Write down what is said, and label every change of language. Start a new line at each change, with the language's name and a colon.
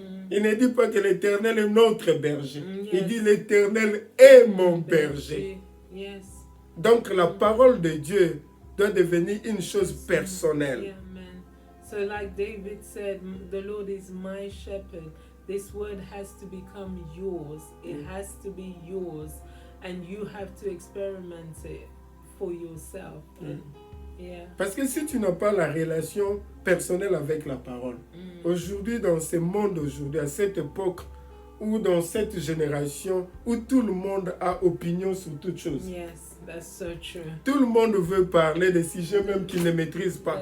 French: Il ne dit pas que l'Éternel est notre berger. Il dit l'Éternel est mon berger.
English: Yes.
French: Donc la parole de Dieu doit devenir une chose personnelle.
English: Yeah, man. So like David said, the Lord is my shepherd. This word has to become yours. It has to be yours. And you have to experiment it for yourself. Yeah.
French: Parce que si tu n'as pas la relation personnelle avec la parole, aujourd'hui, dans ce monde aujourd'hui, à cette époque, ou dans cette génération, où tout le monde a opinion sur toute chose.
English: Yes, that's so true.
French: Tout le monde veut parler de sujets même qu'ils ne maîtrisent pas.